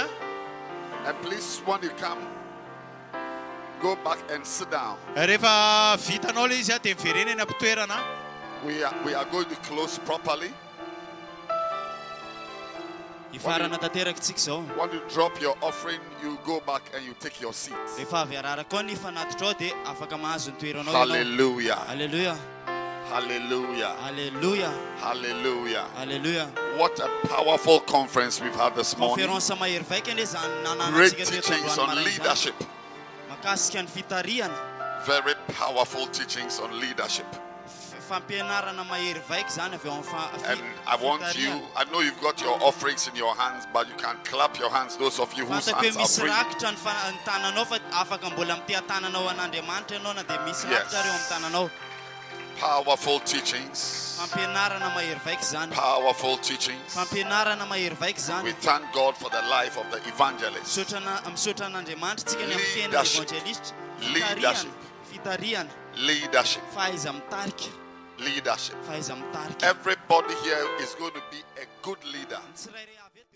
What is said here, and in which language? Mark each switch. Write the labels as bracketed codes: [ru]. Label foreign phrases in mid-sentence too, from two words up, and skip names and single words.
[en] And please, when you come, go back and sit down. [mg] Rehefa vitanao ilay izy dia miverena eny am-pitoerana. [en] We are going to close properly. [mg] Ifarana tanteraka tsika zao. [en] When you drop your offering, you go back and you take your seat. [mg] Rehefa avy araraka koa ny fanatitra ao dia afaka mahazo ny toeranao. [en] Hallelujah. Hallelujah. Hallelujah. Hallelujah. Hallelujah. Hallelujah. What a powerful conference we've had this morning. [mg] Konferensa mahery vaika ilay zany nanana [en] Great [mg] tsika teto [en] teachings [mg] androany [en] on [mg] maraina [en] leadership. [mg] zany. Mahakasika ny fitariana. [en] Very powerful teachings on leadership. [mg] Fampianarana mahery vaika zany avy ao [en] And I want you, I know you've got your offerings in your hands, but you can clap your hands, those of you whose [mg] fantako hoe [en] hands [mg] misy [en] are free. [mg] rakitra ny tananao fa afaka mbola amity tananao an'Andriamanitra ianao na dia misy rakitra reo amin'ny tananao. [en] Powerful teachings. [mg] Fampianarana mahery vaika zany. [en] Powerful teachings. [mg] Fampianarana mahery vaika [en] We [mg] zany. [en] thank God for the life of the evangelist. [mg] Misaotra an'Andriamanitra tsika ny amin'ny fiainana [en] Leadership. [mg] evanjelista. [en] Leadership. [mg] Fitariana. [en] Leadership. [mg] Fahaiza mitarika. [en] Leadership. [mg] Fahaiza mitarika. [en] Everybody here is going to be a good leader. [mg] Tsirairay